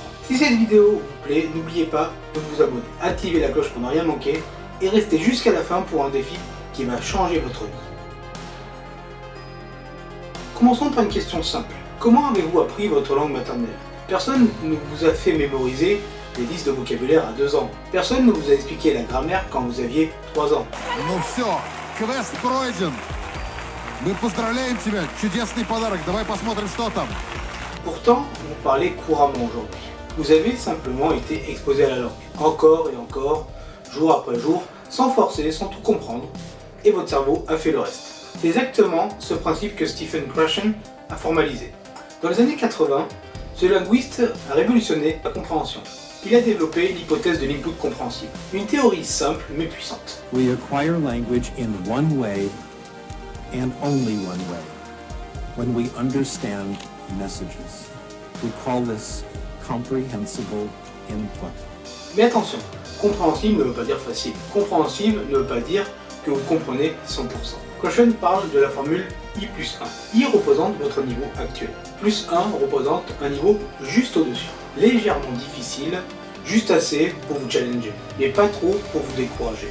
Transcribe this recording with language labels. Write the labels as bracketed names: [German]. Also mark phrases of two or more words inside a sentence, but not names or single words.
[French] Si cette vidéo vous plaît, n'oubliez pas de vous abonner, activez la cloche pour ne rien manquer et restez jusqu'à la fin pour un défi qui va changer votre vie. Commençons par une question simple. Comment avez-vous appris votre langue maternelle? Personne ne vous a fait mémoriser des listes de vocabulaire à 2 ans. Personne ne vous a expliqué la grammaire quand vous aviez 3 ans. [Russian] Ну все, квест пройден. Мы поздравляем тебя, чудесный подарок. Давай посмотрим, что там. [French] Pourtant, vous parlez couramment aujourd'hui. Vous avez simplement été exposé à la langue, encore et encore, jour après jour, sans forcer, sans tout comprendre, et votre cerveau a fait le reste. C'est exactement ce principe que Stephen Krashen a formalisé. Dans les années 80, ce linguiste a révolutionné la compréhension. Il a développé l'hypothèse de l'input compréhensible, une théorie simple mais puissante. [English] We acquire language in one way and only one way, when we understand messages. We call this comprehensible input. [French] Mais attention, compréhensible ne veut pas dire facile. Compréhensible ne veut pas dire que vous comprenez 100%. Krashen parle de la formule I plus 1. I représente votre niveau actuel. Plus 1 représente un niveau juste au-dessus. Légèrement difficile, juste assez pour vous challenger, mais pas trop pour vous décourager.